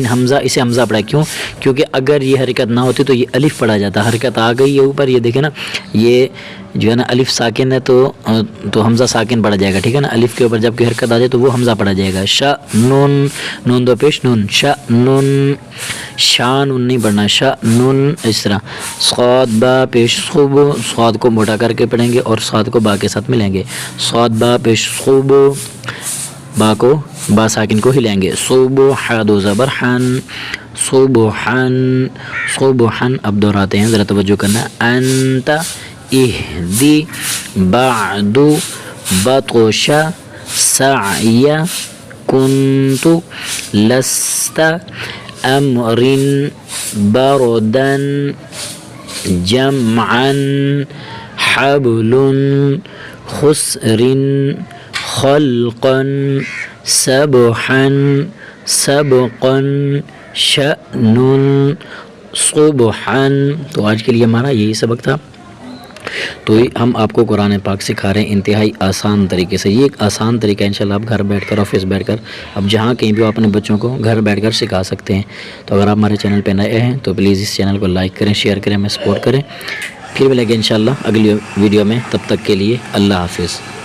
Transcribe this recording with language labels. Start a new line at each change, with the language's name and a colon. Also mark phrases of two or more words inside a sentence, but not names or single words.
Urdu: حمزہ اسے حمزہ پڑھا کیوں کیونکہ اگر یہ حرکت نہ ہوتی تو یہ الف پڑھا جاتا حرکت آ گئی ہے اوپر یہ دیکھیں نا یہ جو ہے نا الف ساکن ہے تو حمزہ ساکن پڑھا جائے گا ٹھیک ہے نا الف کے اوپر جب کہ حرکت آ جائے تو وہ حمزہ پڑھا جائے گا شأنن نون دو پیش نون شأنن شان نہیں پڑھنا شأنن اس طرح صاد با پیش صوب صاد کو موٹا کر کے پڑھیں گے اور صاد کو با کے ساتھ ملیں گے صاد با پیش صوب با ساکن کو ہلائیں گے صبح دو زبر حن صبحن اب دہراتے ہیں ذرا توجہ کرنا
Arabic: انت اہدی بعد بطش سعی کنت لست امر بردن جمعا حبل خسر خلقا سبحا سبقا شأن
Urdu: صبحا تو آج کے لیے ہمارا یہی سبق تھا تو ہم آپ کو قرآن پاک سکھا رہے ہیں انتہائی آسان طریقے سے یہ ایک آسان طریقہ ہے انشاءاللہ آپ گھر بیٹھ کر آفس بیٹھ کر اب جہاں کہیں بھی اپنے بچوں کو گھر بیٹھ کر سکھا سکتے ہیں تو اگر آپ ہمارے چینل پہ نئے ہیں تو پلیز اس چینل کو لائک کریں شیئر کریں ہمیں سپورٹ کریں پھر ملیں گے انشاءاللہ اگلی ویڈیو میں تب تک کے لیے اللہ حافظ